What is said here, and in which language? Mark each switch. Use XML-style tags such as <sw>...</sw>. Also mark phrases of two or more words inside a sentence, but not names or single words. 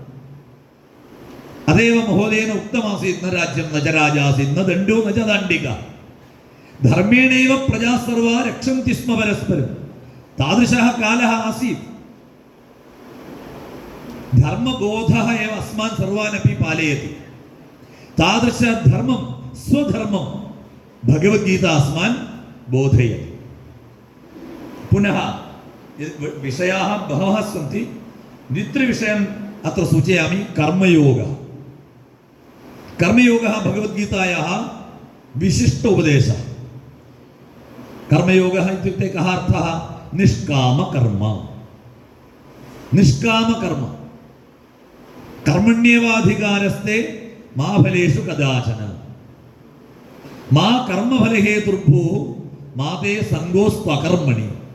<sa>അതേവ മഹോദയേന ഉക്തമാസീത് ന രാജ്യം ന ച രാജാസീത് ന ദണ്ഡോ ന ച ദണ്ഡിക ധർമ്മേണൈവ പ്രജാ സർവാ രക്ഷന്തി സ്മ പരസ്പരം താദൃശഃ കാലഃ ആസീത്. ധർമ്മബോധഃ ഏവ അസ്മാൻ സർവാനപി പാലയതി. താദൃശധർമ്മം സ്വധർമ്മം ഭഗവദ്ഗീത അസ്മാൻ ബോധയതി. പുനഃ വിഷയാः बहवः सन्ति. द्वित्रिविषयम् अत्र सूचयामि. कर्मयोगः भगवद्गीतायाः विशिष्ट उपदेशः. कर्मयोगः इत्युक्ते कः अर्थः? निष्कामकर्म. कर्मण्येवाधिकारस्ते मा फलेषु कदाचन मा कर्मफलहेतुर्भूः मा ते सङ्गोस्त्वकर्मणि.</sa>